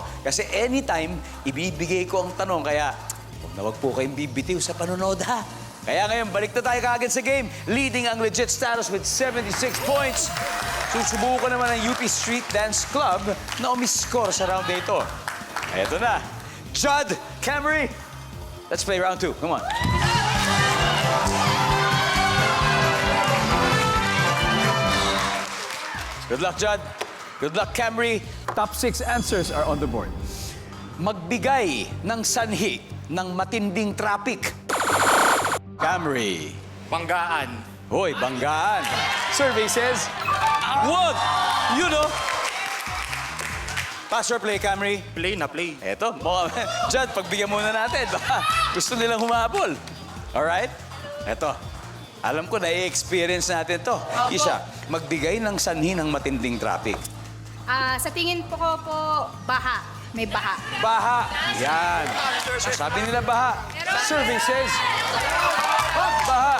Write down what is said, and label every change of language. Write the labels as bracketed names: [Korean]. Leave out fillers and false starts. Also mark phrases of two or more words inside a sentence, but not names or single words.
[Filipino] Kasi anytime, ibibigay ko ang tanong. Kaya wag po kayong bibitiw sa panonood, ha? Kaya ngayon, balik na tayo kaagad sa game. Leading ang Legit Status [English] with 76 points. [Filipino] Susubukan naman ang UP Street Dance Club na umiscore sa round na ito. Eto na. [English] Judd, Camry, let's play round 2. Come on. Good luck, Judd. Good luck, Camry. Top 6 answers are on the board. [Filipino] Magbigay ng sanhi ng matinding traffic. Camry. Banggaan. Hoy, banggaan. [English] Survey says, [Filipino] wag! [English] You know. Pass or play, Camry? [Filipino] Play na play. Eto, Judd, pagbigyan muna natin. Baka gusto nilang humabol. [English] Alright? Eto. [Filipino] Alam ko, na-experience natin to. Isha, magbigay ng sanhi ng matinding traffic. Sa tingin po ko po, baha. May baha. Baha. Yan. Sabi nila baha. [English] Survey says, [Filipino] baha.